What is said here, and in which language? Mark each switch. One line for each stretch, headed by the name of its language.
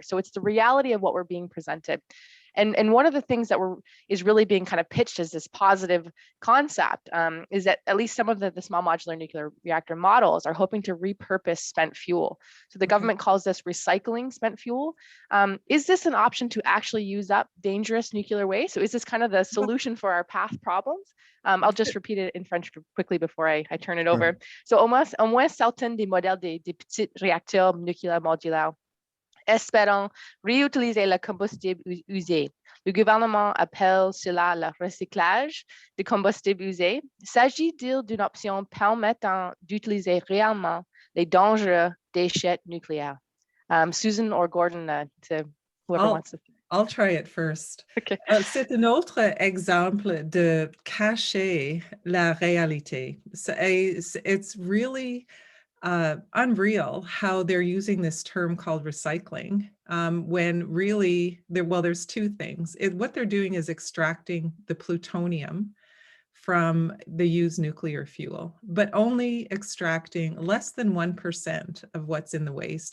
English: So it's the reality of what we're being presented. And one of the things that is really being kind of pitched as this positive concept is that at least some of the small modular nuclear reactor models are hoping to repurpose spent fuel. So the government calls this recycling spent fuel. Is this an option to actually use up dangerous nuclear waste? So is this kind of the solution for our past problems? I'll just repeat it in French quickly before I turn it over.
French: So au moins certains des modèles des petits réacteurs nucléaires modulaires espérant réutiliser le combustible usé. Le gouvernement appelle cela le recyclage de combustible usé. S'agit-il d'une option permettant d'utiliser réellement les dangereux déchets nucléaires?
English: Susan or Gordon, to whoever wants to. I'll try it first. Okay.
French: C'est un autre exemple de cacher la réalité.
English: It's really unreal how they're using this term called recycling when really there's two things. What they're doing is extracting the plutonium from the used nuclear fuel, but only extracting less than 1% of what's in the waste.